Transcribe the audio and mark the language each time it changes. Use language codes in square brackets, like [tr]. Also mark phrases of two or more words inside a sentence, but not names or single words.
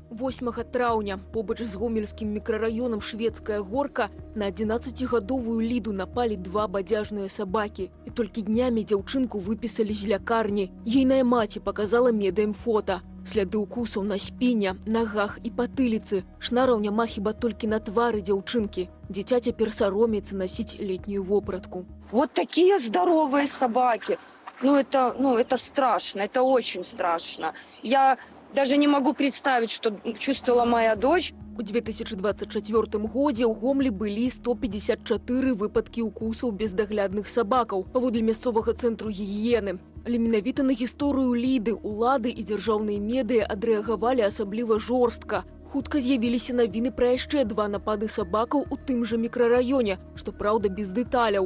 [be] 8 траўня побач з гомельскім мікрараёнам Шведская горка на 11гадовую Ліду напалі 2 бадзяжныя сабакі. І толькі днямі дзяўчынку выпісалі з лякарні. Ейная маці показала медыям фота. Сляды укусаў на спіне, нагах і патыліцы. Шнараў няма хіба толькі на твары дзяўчынкі. Дзіця цяпер саромеецца [ru] носить летнюю [be] вопратку. [ru] Вот такие здоровые собаки. Это страшно, это очень страшно. Я даже не могу представить, что чувствовала моя дочь. [be] У 2024 годзе ў Гомлі былі 154 выпадкі укусаў бездаглядных сабакаў, паводле мясцовага цэнтру гігіены. Але менавіта на гісторыю Ліды улады і дзяржаўныя медыа адрэагавалі асабліва жорстка. Хутка з'явіліся навіны пра яшчэ 2 напады сабакаў у тым жа мікрараёне, што, праўда, без дэталяў.